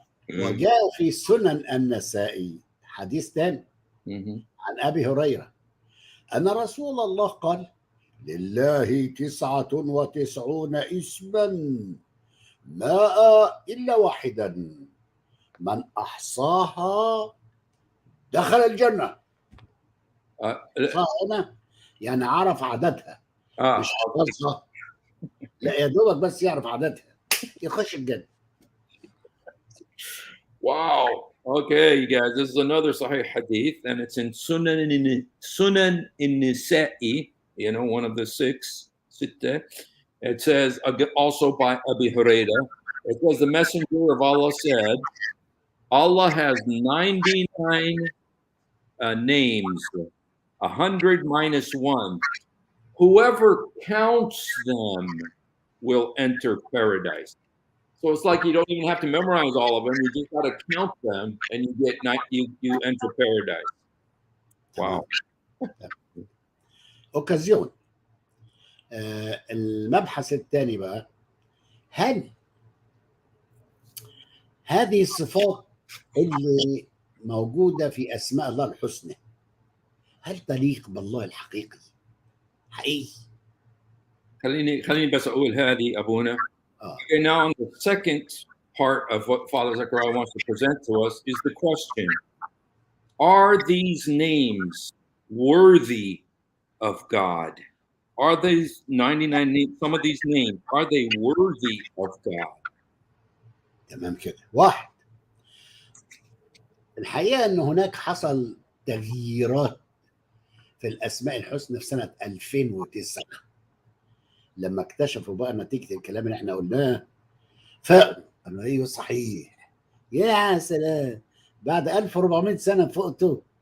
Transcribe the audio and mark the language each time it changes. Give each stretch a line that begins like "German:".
Arabic: وجاء في سنن النسائي حديث ثاني عن أبي هريرة أن رسول الله قال لله 99 اسما 100 إلا واحدا من أحصاها دخل الجنة. هنا يعني عرف عددها مش حفظها، لا يا دوبك بس يعرف عددها يخش الجنة.
English: Wow. Okay, you guys, this is another Sahih Hadith, and it's in Sunan in-Nisa'i, one of the six. It says, also by Abi Huraira, it says, the Messenger of Allah said, Allah has 99 names, 100 minus 1. Whoever counts them will enter paradise. So it's like you don't even have to memorize all of them. You just got to count them, and you enter paradise. Wow.
Arabic: اوكازيون. المبحث الثاني بقى، هل هذه الصفات اللي موجودة في أسماء الله الحسنى هل تليق بالله الحقيقي؟ حقيقي. خليني بس أقول هذه أبونا.
English: Okay, now on the second part of what Father Zakaria wants to present to us is the question: are these names worthy of God? Are these 99 names, some of these names, are they worthy of God?
Arabic: تمام كده. واحد، الحقيقة أن هناك حصل تغييرات في الأسماء الحسنى في سنة 2009 لما اكتشفوا بقى نتيجة الكلام اللي احنا قلناه، فقالوا ايوه صحيح، يا سلام، بعد 1400 سنة فقتوا.